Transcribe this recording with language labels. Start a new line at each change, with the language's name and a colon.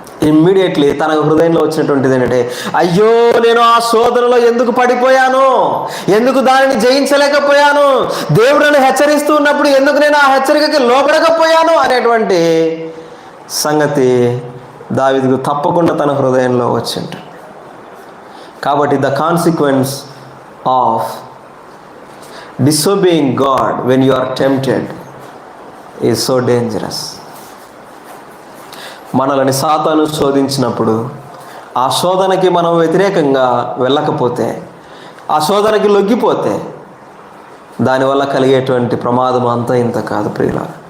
Telugu: Immediately తన హృదయంలో వచ్చినటువంటిది ఏంటంటే, అయ్యో నేను ఆ శోధనలో ఎందుకు పడిపోయాను, ఎందుకు దానిని జయించలేకపోయాను, దేవుడు నన్ను హెచ్చరిస్తూ ఉన్నప్పుడు ఎందుకు నేను ఆ హెచ్చరికకి లోపడకపోయాను అనేటువంటి సంగతి దావీదుకు తప్పకుండా తన హృదయంలో వచ్చింట.
English: కాబట్టి the consequence of disobeying God when you are tempted is so dangerous.
Telugu: మనల్ని సాతాను శోధించినప్పుడు ఆ శోధనకి మనం వ్యతిరేకంగా వెళ్ళకపోతే, ఆ శోధనకి లొంగిపోతే దానివల్ల కలిగేటువంటి ప్రమాదం అంతా ఇంత కాదు ప్రియులారా.